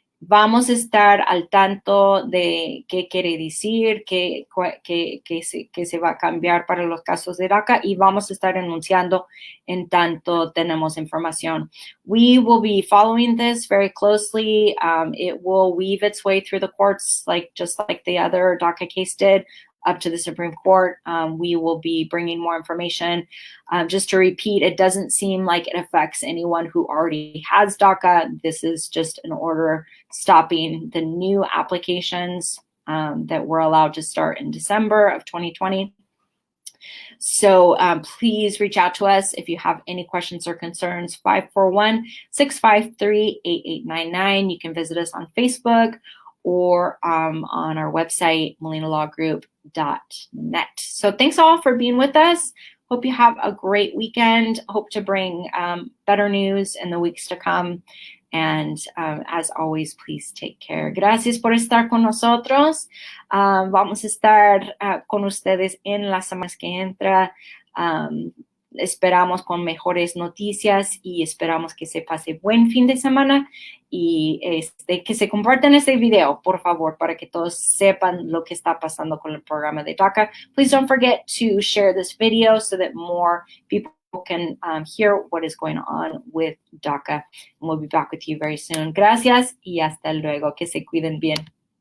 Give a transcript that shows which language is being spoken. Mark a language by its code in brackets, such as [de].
[es] Vamos a estar al tanto de qué quiere decir, que se va a cambiar para los casos de DACA y vamos a estar anunciando en tanto tenemos información. [en] We will be following this very closely. It will weave its way through the courts, just like the other DACA case did, up to the Supreme Court. We will be bringing more information. Just to repeat, it doesn't seem like it affects anyone who already has DACA. This is just an order stopping the new applications that were allowed to start in December of 2020. So please reach out to us if you have any questions or concerns. 541-653-8899. You can visit us on Facebook or on our website, molinalawgroup.net. So thanks all for being with us. Hope you have a great weekend. Hope to bring better news in the weeks to come. And as always, please take care. [es] Gracias por estar con nosotros. Vamos a estar con ustedes en las semanas que entra. Esperamos con mejores noticias y esperamos que se pase buen fin de semana y que se compartan este video, por favor, para que todos sepan lo que está pasando con el programa de DACA. [en] Please don't forget to share this video so that more people can hear what is going on with DACA. And we'll be back with you very soon. [es] Gracias y hasta luego. Que se cuiden bien.